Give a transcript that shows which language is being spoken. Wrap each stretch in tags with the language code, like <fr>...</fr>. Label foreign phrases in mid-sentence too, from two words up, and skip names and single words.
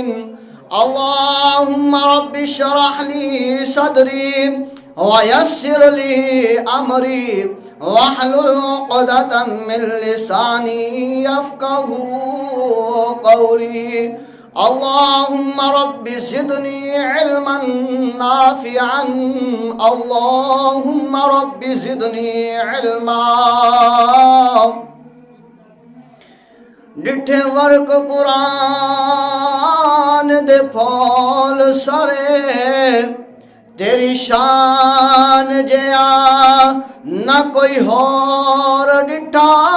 <ar>اللهم رب اشرح لي صدري ويسر لي أمري واحلل عقدة من لساني يفقهوا قولي. اللهم رب زدني علما نافعا. اللهم رب زدني علما.</ar> <pa>ڈٹھے ورک قرآن دے پھول سرے تیری شان جیا نہ کوئی اور ڈٹھا.</pa>